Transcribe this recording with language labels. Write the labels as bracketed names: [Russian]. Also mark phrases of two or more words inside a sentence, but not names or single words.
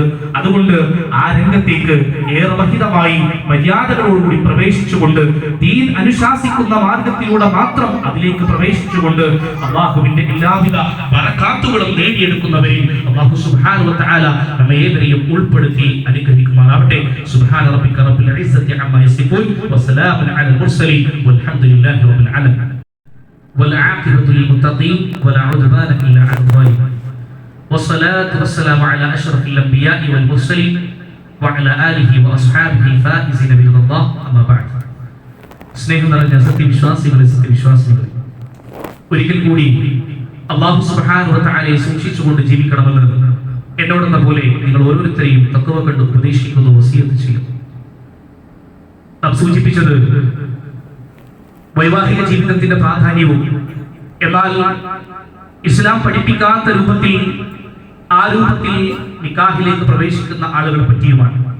[Malayalam] അതുകൊണ്ട് ആ രംഗത്തേക്ക് ഏറെ മഹിതമായി മര്യാദകളോടുകൂടി പ്രവേശിച്ചുകൊണ്ട് ദീൻ അനുശാസിക്കുന്ന മാർഗത്തിലൂടെ മാത്രം അതിലേക്ക് പ്രവേശിച്ചുകൊണ്ട് അല്ലാഹുവിന്റെ എല്ലാവിധ ബറകാത്തുകളും നേടിയെടുക്കുന്നവരിൽ [Arabic] الله سبحانه وتعالى [Malayalam] നമ്മെ ഏവരെയും ഉൾപ്പെടുത്തി അനുഗ്രഹിക്കുമാറാവട്ടെ. [Arabic] سبحان ربك رب العزة عما يصفون وسلام على المرسلين والحمد لله رب العالمين والعاقبة للمتقين ولا عدوان إلا على الظالمين والصلاة والسلام على أشرف الأنبياء والمرسلين وعلى آله وأصحابه الفائزين برضا الله أما بعد. [Malayalam] സ്നേഹം നിറഞ്ഞ സത്യവിശ്വാസികളെ ഒരിക്കൽ കൂടി [Arabic] الله سبحانه وتعالى [Malayalam] സൂക്ഷിച്ചുകൊണ്ട് ജീവിക്കണമെന്ന് എന്നോടെന്ന പോലെ നിങ്ങൾ ഓരോരുത്തരെയും തഖ്വ കൊണ്ട് ഉപദേശിക്കുന്നു, വസിയത്ത് ചെയ്യുന്നു. നാം സൂചിപ്പിച്ചത് വൈവാഹിക ജീവിതത്തിന്റെ പ്രാധാന്യവും, എന്നാൽ ഇസ്ലാം പഠിപ്പിക്കാത്ത രൂപത്തിൽ ആ രൂപത്തിൽ നിക്കാഹിലേക്ക് പ്രവേശിക്കുന്ന ആളുകളെ പറ്റിയുമാണ്.